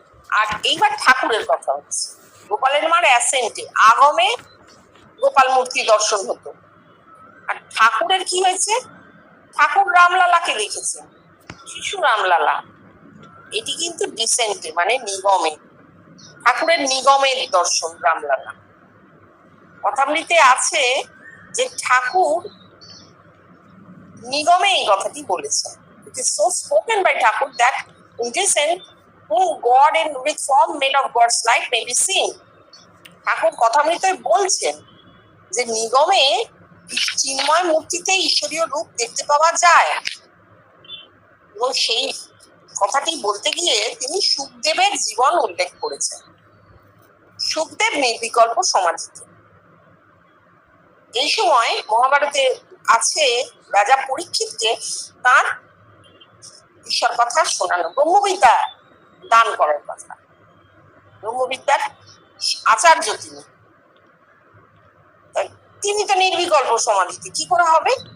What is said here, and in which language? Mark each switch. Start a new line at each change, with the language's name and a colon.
Bangla: আর এইবার ঠাকুরের কথা হচ্ছে, গোপালের মার অ্যাসেন্টে আগমে গোপাল মূর্তি দর্শন হতো, আর ঠাকুরের কি হয়েছে, ঠাকুর রামলালাকে দেখেছেন, শিশু রামলালা। এটি কিন্তু ডিসেন্টে মানে নিগমে, ঠাকুরের নিগমের দর্শন রামলালা। কথামৃতে আছে যে ঠাকুর নিগমে এই কথাটি বলেছেন।
English: It is so spoken by Thakur that in descent whom God in with form made of God's light may be seen.
Bangla: ঠাকুর কথামৃতে বলছেন যে নিগমে চিন্ময় মূর্তিতে ঈশ্বরীয় রূপ দেখতে পাওয়া যায়, এবং সেই কথাটি বলতে গিয়ে তিনি সুখদেবের জীবন উল্লেখ করেছেন। সুখদেব নির্বিকল্প সমাধিতে, এই সময় মহাভারতে আছে রাজা পরীক্ষিতকে তার ঈশ্বর কথা শোনানো, ব্রহ্মবিদ্যা দান করার কথা, ব্রহ্মবিদ্যার আচার্য তিনি তো নির্বিকল্প সমাধিতে, কি করে হবে?